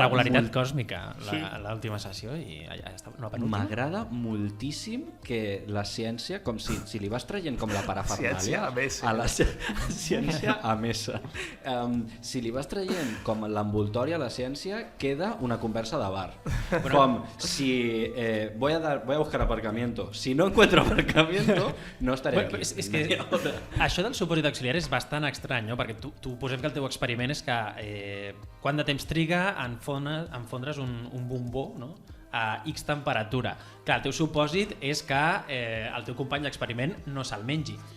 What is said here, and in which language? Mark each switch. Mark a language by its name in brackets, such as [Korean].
[Catalan] regularitat còsmica a l'última sessió i ja està. No, penúltima. M'agrada moltíssim que la ciència, com si li vas traient com la parafernàlia Ciència a mesa. a la ciència a mesa. Si li vas traient com l'envoltori a la ciència, queda una conversa de bar. [Spanish] Com si voy a buscar aparcamiento. Si no encuentro aparcamiento, no estaré aquí. [Catalan] És que això del supòsit auxiliar és bastant estrany, no? Perquè tu posem que el teu experiment és que quant de temps triga en fondre's un bombó, no? A X temperatura. Clar, el teu supòsit és que el teu company d'experiment no se'l mengi.